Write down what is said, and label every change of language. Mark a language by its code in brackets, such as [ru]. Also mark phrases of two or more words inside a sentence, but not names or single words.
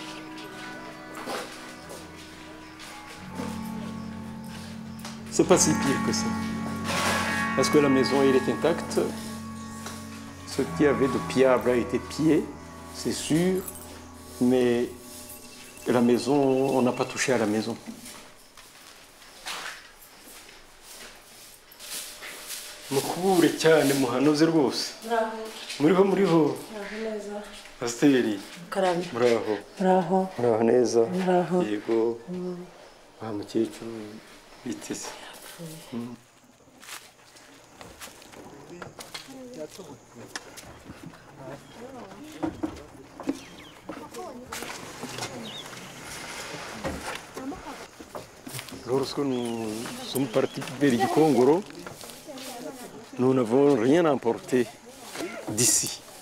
[fr] C'est pas si pire que ça. Parce que la maison, elle est intacte. Ce qu'il y avait de pillable a été pillé, c'est sûr. Mais la maison, on n'a pas touché à la maison. [rw] Mukure cyane muhanoze rwose. Muriho. Pasiteri. Karame. Muraho. Muraho. Muraho neza. Muraho. Yego. Wa mukecuru biteze. [fr] Lorsque nous sommes partis vers le Congo, nous n'avons rien emporté d'ici.